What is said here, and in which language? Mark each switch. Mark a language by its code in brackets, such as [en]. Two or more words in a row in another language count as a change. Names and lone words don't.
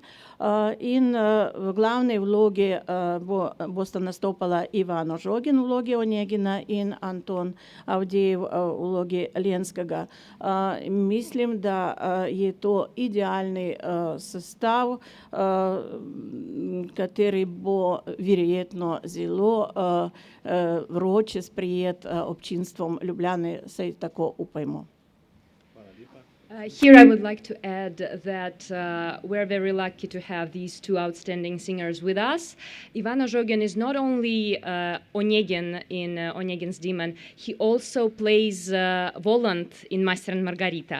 [sl] In v glavni vlogi bosta nastopala Ivan Ožogin v vlogi Onegina in Anton Avdejev v vlogi Lenskega. Mislim, da je to idealni sestav, kateri bo verjetno zelo vroče sprejet občinstvom Ljubljane, saj tako upajmo. [en] Here I would like to add that we're very lucky to have these two outstanding singers with us. Ivan Ozhogin is not only Onegin in Onegin's Demon, he also plays Voland in Master and Margarita.